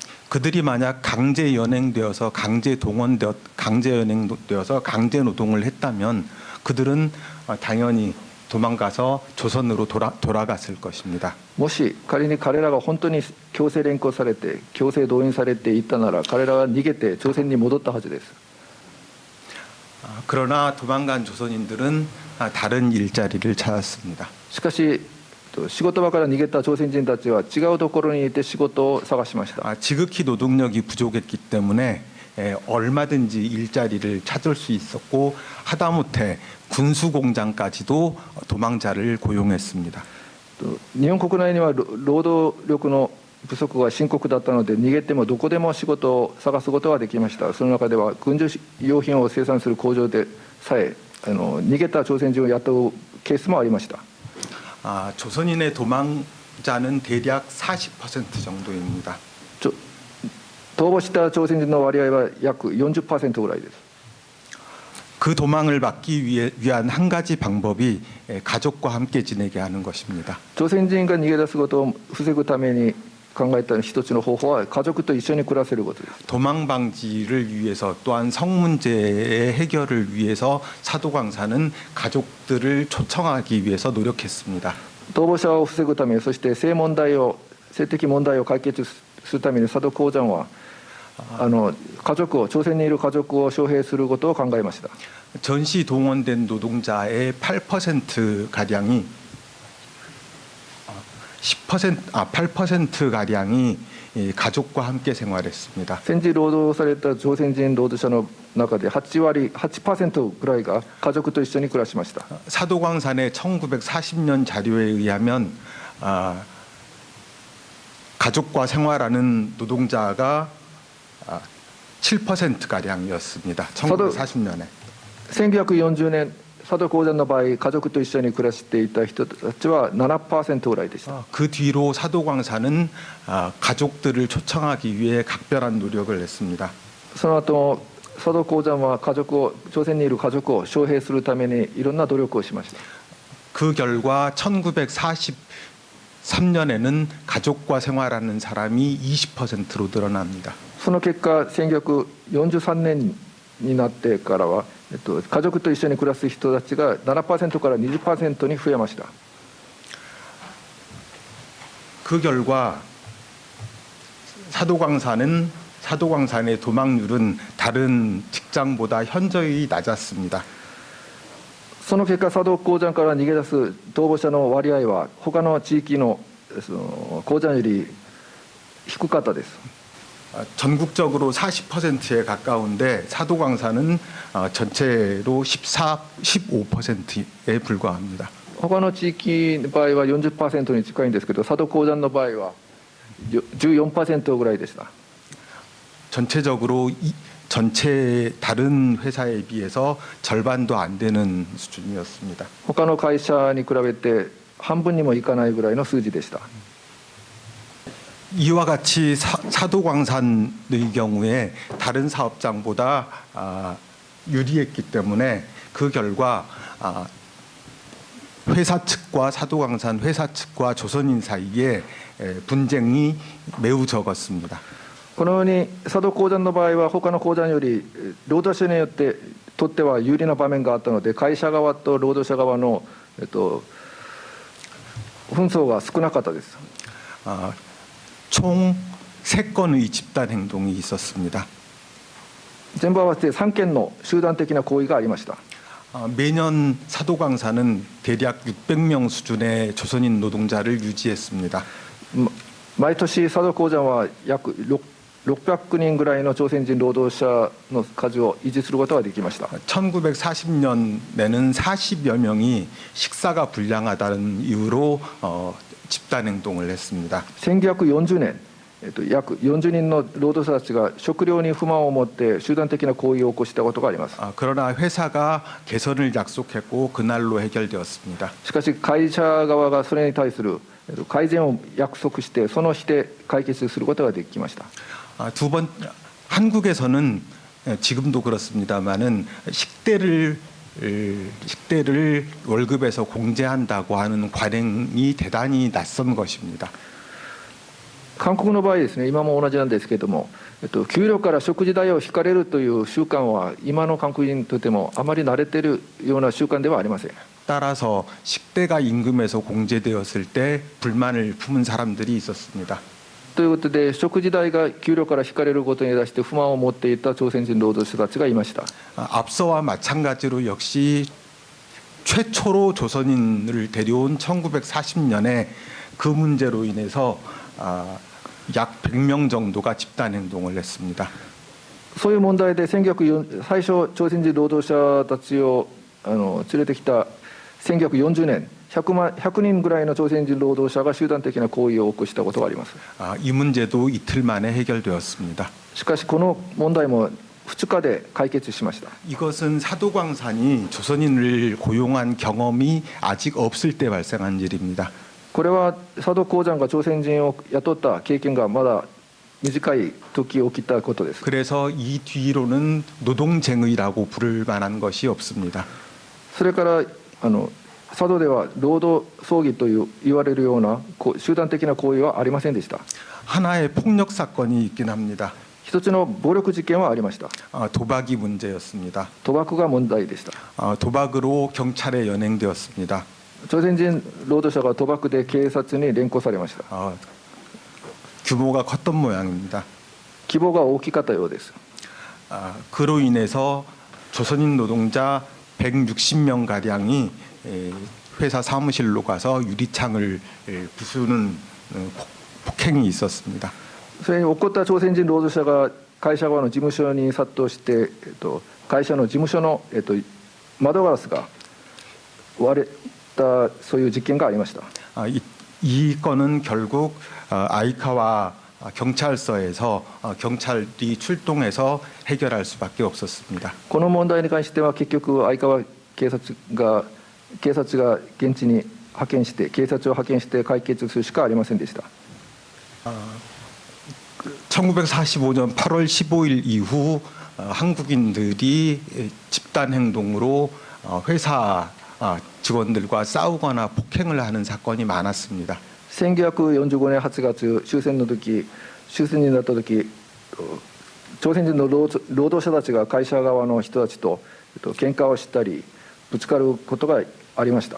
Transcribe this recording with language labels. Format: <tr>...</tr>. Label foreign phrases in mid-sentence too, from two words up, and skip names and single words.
<ko>그들이 만약 강제 연행되어서 강제 연행되어서 강제 노동을 했다면 그들은 당연히 도망가서 조선으로 돌아갔을 것입니다.</ko> <ja>もし仮に彼らが本当に強制連行されて強制動員されていったなら、彼らは逃げて朝鮮に戻ったはずです。</ja> <ko>그러나 도망간 조선인들은 다른 일자리를 찾았습니다.</ko> <ja>しかし仕事場から逃げた朝鮮人たちは違うところにいて仕事を探しました。</ja> <ko>지극히 노동력이 부족했기 때문에 얼마든지 일자리를 찾을 수 있었고 하다못해 군수 공장까지도 도망자를 고용했습니다.</ko> <ja>日本国内には労働力の不足が深刻だったので、逃げてもどこでも仕事を探すことができました。その中では軍需用品を生産する工場でさえ逃げた朝鮮人を雇うケースもありました。</ja> <ko>조선인의 도망자는 대략 40% 정도입니다.</ko> <ja>逃亡した朝鮮人の割合は約 40% ぐらいです。</ja> <ko>그 도망을 막기 위한 한 가지 방법이 가족과 함께 지내게 하는 것입니다.</ko> <ja>朝鮮人が逃げ出すことを防ぐために考えた一つの方法は家族と一緒に暮らせることです。</ja> <ko>도망 방지를 위해서 또한 성 문제의 해결을 위해서 사도광사는 가족들을 초청하기 위해서 노력했습니다.</ko> <ja>逃亡者を防ぐため、そして性的問題を解決するために佐渡鉱山は朝鮮にいる家族を招聘することを考えました。</ja> <ko>전시 동원된 노동자의 8% 가량이 8% 가량이 가족과 함께 생활했습니다.</ko> <ja>戦時労働された朝鮮人労働者の中で8% ぐらいが家族と一緒に暮らしました。</ja> <ko>사도광산의 1940년 자료에 의하면 가족과 생활하는 노동자가 7% 가량이었습니다. 1940년에.</ko> <ja>1940 年佐渡鉱山の場合、家族と一緒に暮らしていた人たちは 7% ぐらいでした。</ja> <ko>그 뒤로 사도광사는 가족들을 초청하기 위해 각별한 노력을 했습니다.</ko> <ja>その後、佐渡鉱山は朝鮮にいる家族を招聘するためにいろんな努力をしました。</ja> <ko>그 결과 1943년에는 가족과 생활하는 사람이 20%로 늘어납니다.</ko> <ja>その結果、1943年になってからは家族と一緒に暮らす人たちが 7% から 20% に増えました。</ja> <ko>그 결과 사도광산의 도망률은 다른 직장보다 현저히 낮았습니다.</ko> <ja>その結果、佐渡鉱山から逃げ出す逃亡者の割合は他の地域の鉱山より低かったです。</ja> <ko>전국적으로 40%에 가까운데 사도광산은 전체로 15%에 불과합니다.</ko> <ja>他の地域の場合は 40% に近いんですけど、佐渡鉱山の場合は 14% ぐらいでした。</ja> <ko>전체적으로 전체 다른 회사에 비해서 절반도 안 되는 수준이었습니다.</ko> <ja>他の会社に比べて半分にもいかないぐらいの数字でした。</ja> <ko>이와 같이 사도광산의 경우에 다른 사업장보다 유리했기 때문에 그 결과 회사 측과 사도광산 회사 측과 조선인 사이에 분쟁이 매우 적었습니다.</ko> <ja>このように佐渡鉱山の場合は他の鉱山より労働者によってとっては有利な場面があったので、会社側と労働者側の紛争が少なかったです。</ja> <ko>총 3건의 집단 행동이 있었습니다.</ko> <ja>全部合わせて3件の集団的な行為がありました。</ja> <ko>매년 사도광산은 대략 600명 수준의 조선인 노동자를 유지했습니다.</ko> <ja>毎年佐渡鉱山は約600人ぐらいの朝鮮人労働者の数を維持することができました。</ja> <ko>1940년에는 40여 명이 식사가 불량하다는 이유로 집단 행동을 했습니다.</ko> <ja>1940 年、約40人の労働者たちが食料に不満を持って集団的な行為を起こしたことがあります。</ja> <ko>그러나 회사가 개선을 약속했고 그날로 해결되었습니다.</ko> <ja>しかし会社側がそれに対する改善を約束してその日で解決することができました。</ja> <ko>두 번, 한국에서는 지금도 그렇습니다만은 식대를 월급에서 공제한다고 하는 관행이 대단히 낯선 것입니다.</ko> <ja>韓国の場合ですね、今も同じなんですけれども、給料から食事代を引かれるという習慣は今の韓国人にとってもあまり慣れているような習慣ではありません。</ja> <ko>따라서 식대가 임금에서 공제되었을 때 불만을 품은 사람들이 있었습니다.</ko> <ja>ということで食事代が給料から引かれることに対して不満を持っていた朝鮮人労働者たちがいました。</ja> <ko>앞서와 마찬가지로 역시 최초로 조선인을 데려온 1940년에 그 문제로 인해서 약 100명 정도가 집단 행동을 했습니다.</ko> <ja>そういう問題で最初朝鮮人労働者たちを連れてきた1940年100人ぐらいの朝鮮人労働者が集団的な行為を起こしたことがあります。</ja> <ko>이 문제도 이틀 만에 해결되었습니다.</ko> <ja>しかしこの問題も2日で解決しました。</ja> <ko>이것은 사도광산이 조선인을 고용한 경험이 아직 없을 때 발생한 일입니다.</ko> <ja>これは佐渡鉱山が朝鮮人を雇った経験がまだ短い時起きたことです。</ja> <ko>그래서 이 뒤로는 노동쟁의라고 부를 만한 것이 없습니다.</ko> <ja>それから佐渡では労働争議と言われるような集団的な行為はありませんでした。</ja> <ko>하나의 폭력 사건이 있긴 합니다.</ko> <ja>一つの暴力事件はありました。</ja> <ko>도박이 문제였습니다.</ko> <ja>賭博が問題でした。</ja> <ko>도박으로 경찰에 연행되었습니다.</ko> <ja>朝鮮人労働者が賭博で警察に連行されました。</ja> <ko>규모가 컸던 모양입니다.</ko> <ja>規模が大きかったようです。</ja> <ko>그로 인해서 조선인 노동자 160명 가량이 회사 사무실로 가서 유리창을 부수는 폭행이 있었습니다.</ko> <ja>それに起こった朝鮮人労働者が会社側の事務所に殺到して、会社の事務所の、窓ガラスが割れたそういう実験がありました。</ja> <ko>이 건은 결국 아이카와 경찰서에서 경찰이 출동해서 해결할 수밖에 없었습니다.</ko> <ja>この問題に関しては結局相川警察が現地に警察を派遣して解決するしかありませんでした。</ja> <ko>1945년 8월 15일 이후 한국인들이 집단 행동으로 회사 직원들과 싸우거나 폭행을 하는 사건이 많았습니다.</ko> <ja>1945 年8月終戦になった時、朝鮮人の労働者たちが会社側の人たちと喧嘩をしたりぶつかることがありました。</ja>